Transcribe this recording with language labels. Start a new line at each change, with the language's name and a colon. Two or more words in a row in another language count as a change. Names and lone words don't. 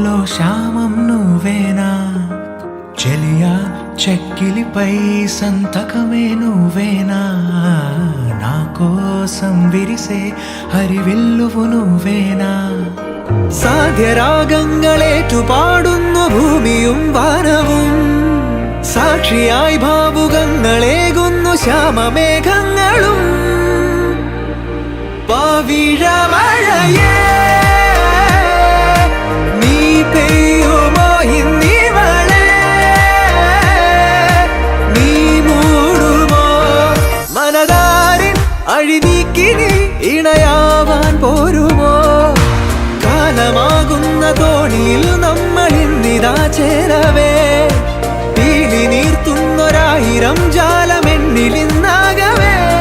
Telugu: శ్యామం నువ్వేనా చెలియా చెక్కిలిపై సంతకమే నువ్వేనా నా కోసం విరిసే ഹരിവില്ലുവു నువ్వేనా
Malayalam: സാധ്യരാഗങ്ങളേറ്റു പാടുന്നു ഭൂമിയും വാനവും സാക്ഷിയായി ഭാവുകങ്ങളേകുന്നു ശ്യാമമേഘങ്ങളും പവിഴമഴയേ നീ പെയ്യുമോ ഇന്നിവളെ നീ മൂടുമോ മനതാരിൻ അഴിനീക്കിനി ഇണയാവാൻ പോരുമോ കാലമാകുന്ന തോണിയിൽ നമ്മൾ ഇന്നിതാ ചേരവേ തീലി നീർത്തുന്നൊരായിരം ജാലമെന്നിലിന്നാകവേ